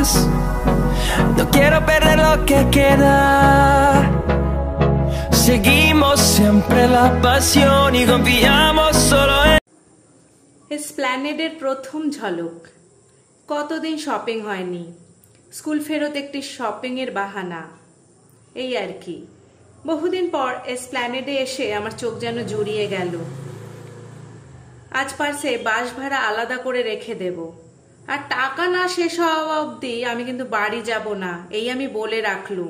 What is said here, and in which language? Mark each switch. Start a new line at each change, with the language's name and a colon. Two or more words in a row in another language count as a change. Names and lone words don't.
Spanish: No quiero perder lo que queda. Seguimos siempre la pasión y confiamos solo en.
Bangla: এসপ্ল্যানেডের প্রথম ঝলক। কতদিন শপিং হয়নি, স্কুল ফেরত একটি শপিং এর বাহানা, এই আর কি। বহুদিন পর এসপ্ল্যানেডে এসে আমার চোখ যেন জুড়িয়ে গেল। আজ পারছে বাস ভাড়া আলাদা করে রেখে দেব, আর টাকা না শেষ হওয়া অবধি আমি কিন্তু বাড়ি যাব না, এই আমি বলে রাখলুম।